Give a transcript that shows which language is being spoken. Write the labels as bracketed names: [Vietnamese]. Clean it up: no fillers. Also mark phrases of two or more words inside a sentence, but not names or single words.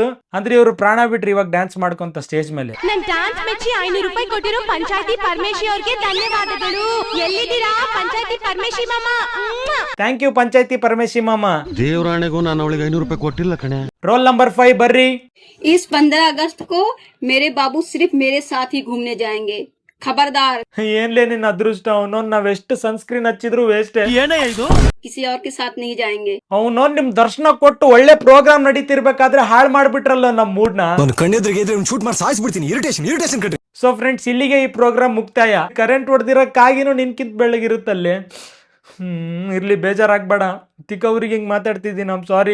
[Kannada] ಅಂದ್ರೆ ಇವ್ರು ಪ್ರಾಣ ಬಿಟ್ರಿ ಇವಾಗ ಡ್ಯಾನ್ಸ್ ಮಾಡ್ಕೊಂತ ಸ್ಟೇಜ್ ಮೇಲೆ. ನನ್ ಡ್ಯಾನ್ಸ್ ಮೆಚ್ಚಿ 500 ರೂಪಾಯಿ ಕೊಟ್ಟಿರೋ ಪಂಚಾಯತಿ ಪರಮೇಶಿ ಅವ್ರಿಗೆ ಧನ್ಯವಾದಗಳು. ಎಲ್ಲಿದ್ದೀರಾ ಪಂಚಾಯತಿ ಪರಮೇಶಿ ಮಾಮ? [English] thank you [Kannada] ಪಂಚಾಯತಿ ಪರಮೇಶಿ ಮಾಮ. ದೇವರಾಣೆಗೂ ನಾನು ಅವಳಿಗೆ 500 ರೂಪಾಯಿ ಕೊಟ್ಟಿಲ್ಲ ಕಣೆ. ರೋಲ್ ನಂಬರ್ 5 ಬರ್ರಿ. [Hindi] इस 15 अगस्त को मेरे बाबू सिर्फ मेरे साथ ही घूमने जाएंगे, खबरदार. [Kannada] ಏನ್ಲೇ ನಿನ್ನ ಅದೃಷ್ಟ, ಅವನೊಂದ್ ನಾವ್ ಎಷ್ಟು ಸನ್ಸ್ಕ್ರೀನ್ ಹಚ್ಚಿದ್ರು ವೇಸ್ಟ್. [Hindi] किसी और के साथ नहीं जाएंगे. [Kannada] ಅವನೊಂದ್ ನಿಮ್ ದರ್ಶನ ಕೊಟ್ಟು ಒಳ್ಳೆ ಪ್ರೋಗ್ರಾಮ್ ನಡೀತಿರ್ಬೇಕಾದ್ರೆ ಹಾಳ್ ಮಾಡ್ಬಿಟ್ರಲ್ಲ ನಮ್ ಮೂಡ್ ನ. ಶೂಟ್ ಮಾಡಿ ಸಾಯಿಸ್ಬಿಡ್ತೀನಿ. ಇರಿಟೇಷನ್ ಕಟ್ರಿ. [English] so friends, [Kannada] ಇಲ್ಲಿಗೆ ಈ ಪ್ರೋಗ್ರಾಮ್ ಮುಕ್ತಾಯ. ಕರೆಂಟ್ ಹೊಡೆದಿರೋಕ್ಕಾಗಿನೂ ನಿನ್ಕಿಂತ ಬೆಳ್ಳಗಿರುತ್ತಲ್ಲಿ. ಇರ್ಲಿ, ಬೇಜಾರಾಗ್ಬೇಡ. ತಿಕ್ಕವ್ರಿಗೆ ಹಿಂಗ್ ಮಾತಾಡ್ತಿದ್ದೀನಿ, ನಮ್ ಸಾರಿ.